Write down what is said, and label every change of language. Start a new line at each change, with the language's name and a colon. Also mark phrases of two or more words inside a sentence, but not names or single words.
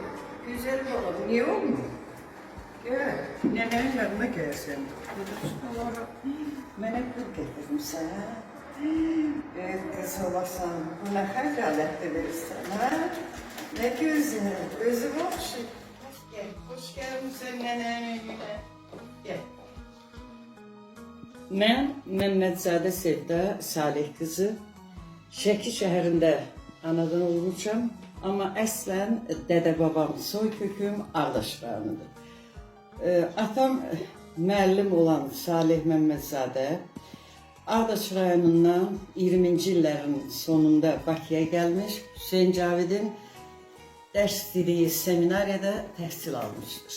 Turkish: Güzel oğlum, niye olmuyor? Gel, nenenin yanına gelsin. Olur. Ben hep gül getirdim sana. Kız olarsan buna hacalet verirsen ha. Ne güzel, özü hoş. Hoş gelmişsin nenenin yanına. Gel.
Azerbaijani: Mən Məmmədzadə Sevda Salih qızı Şəki şəhərində anadan olmuşam, amma əslən dədə-babam soy köküm Ağdaş rayonundur. Atam müəllim olan Salih Məmmədzadə Ağdaş rayonundan 20-ci illərin sonunda Bakıya gəlmiş, Hüseyn Cavidin dərs diliyi seminariyada təhsil almışdır.